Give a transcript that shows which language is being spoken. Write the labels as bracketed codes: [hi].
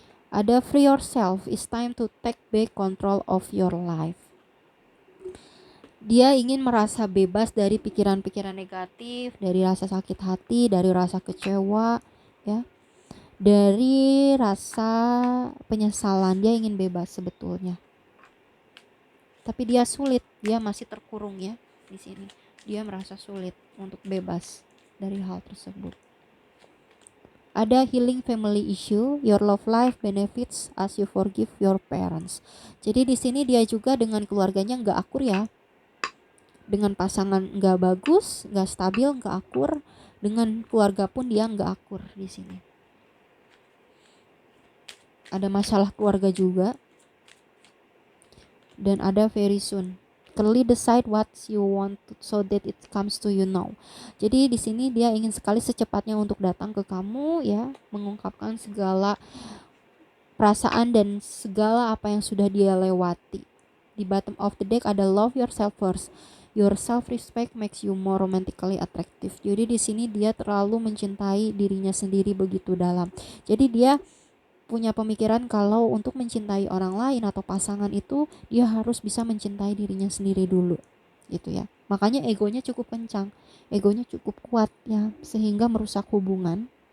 [id] Ada [en] free yourself, it's time to take back control of your life. [id] Dia ingin merasa bebas dari pikiran-pikiran negatif, dari rasa sakit hati, dari rasa kecewa, ya, dari rasa penyesalan. Dia ingin bebas sebetulnya. Tapi dia sulit, dia masih terkurung ya di sini. Dia merasa sulit untuk bebas dari hal tersebut. Ada [en] healing family issue, your love life benefits as you forgive your parents. [id] Jadi di sini dia juga dengan keluarganya nggak akur ya, dengan pasangan nggak bagus, nggak stabil, nggak akur, dengan keluarga pun dia nggak akur di sini. Ada masalah keluarga juga, dan ada [en] very soon. Clearly decide what you want so that it comes to you now. [id] Jadi di sini dia ingin sekali secepatnya untuk datang ke kamu ya, mengungkapkan segala perasaan dan segala apa yang sudah dia lewati. [en] Di bottom of the deck ada love yourself first. Your self-respect makes you more romantically attractive. [id] Jadi di sini dia terlalu mencintai dirinya sendiri begitu dalam. Jadi dia punya pemikiran kalau untuk mencintai orang lain atau pasangan itu dia harus bisa mencintai dirinya sendiri dulu, gitu ya. Makanya egonya cukup kencang, egonya cukup kuat ya, sehingga merusak hubungan.